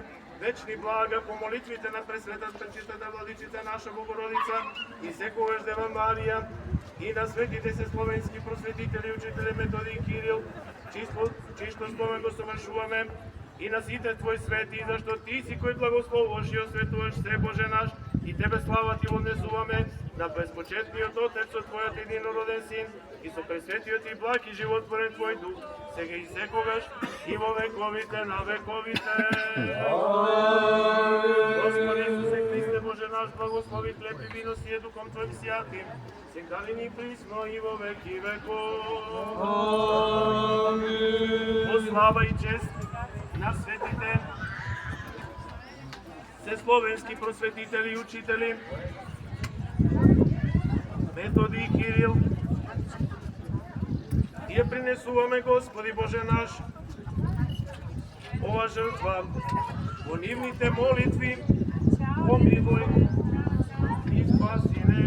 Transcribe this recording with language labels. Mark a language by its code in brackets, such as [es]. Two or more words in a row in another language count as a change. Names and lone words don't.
[mk] вечни блага по молитвите на пресветата пречистата владичица наша Богородица и секогаш Дева Марија, и на светите се словенски просветители, учители Методий и Кирил, чисто спомен го совршуваме, и на сите Твои свети, зашто Ти си кој благословуваш и осветуваш се, Боже наш, и Тебе слава Ти вознесуваме на безпочетниот Отец со Твојот единороден Син и со пресветиот и благ и животворен Твој Дух, сега и секогаш и во вековите на вековите. [cu] Господи Исусе Христе, Боже наш, благослови хлеб и вино сие Духом Твоим сјатим, сега ли ни присно и во веки веков. [mk] Во слава и чест на светите се словенски просветители и учители Методий и Кирил, и ја принесуваме, Господи Боже наш, ова жртва во нивните молитви, помилуј и спаси не.